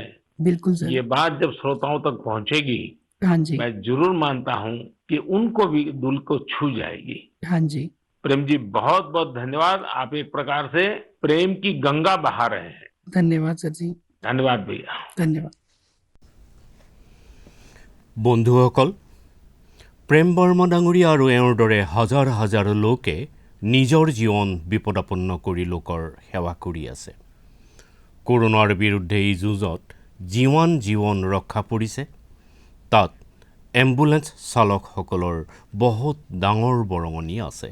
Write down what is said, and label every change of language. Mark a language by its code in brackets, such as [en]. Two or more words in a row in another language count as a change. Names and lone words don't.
[hi] बिल्कुल सर। ये बात जब श्रोताओं तक पहुंचेगी, हाँ जी, मैं जरूर मानता हूं कि उनको भी दिल को छू जाएगी। हाँ जी, प्रेम जी, बहुत बहुत धन्यवाद। आप एक प्रकार से प्रेम की गंगा बहा रहे हैं। धन्यवाद सर जी। धन्यवाद भैया। धन्यवाद। [as] বন্ধুসকল, প্ৰেম বৰ্মা ডাঙৰীয়া আৰু এওঁৰ দৰে হাজাৰ হাজাৰ লোকে নিজৰ জীৱন বিপদাপন্ন কৰি লোকৰ সেৱা কৰি আছে। কৰোনাৰ বিৰুদ্ধে এই যুঁজত যিমান জীৱন ৰক্ষা পৰিছে তাত এম্বুলেন্স চালকসকলৰ বহুত ডাঙৰ বৰঙণি আছে।